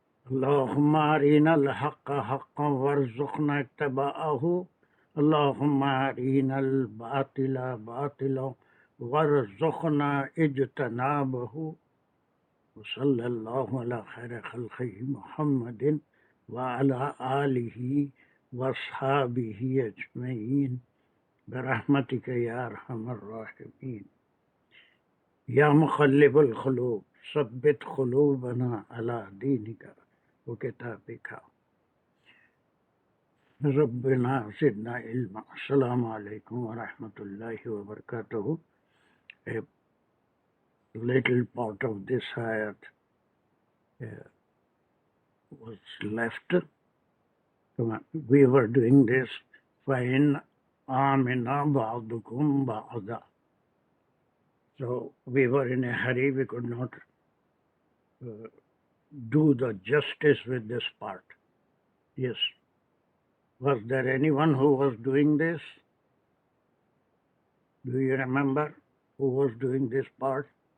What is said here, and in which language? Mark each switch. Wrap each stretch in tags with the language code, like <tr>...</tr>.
<ar>اللهم أرنا الحق حقا وارزقنا اتباعه اللهم أرنا الباطل باطلا وارزقنا اجتنابه وصلى الله على خير خلقه محمد وعلى آله وأصحابه أجمعين برحمتك يا أرحم الراحمين يا مقلب القلوب ثبت قلوبنا على دينك وكتابك ربنا زدنا علما السلام عليكم ورحمة الله وبركاته.</ar> <en>A little part of this ayat was left. We were doing this</en> <ar>فَإِنْ آمِنَ بَعْضُكُمْ بَعْضًا.</ar> <en>So we were in a hurry, we could not do the justice with this part. Yes. Was there anyone who was doing this? Do you remember who was doing this part?</en>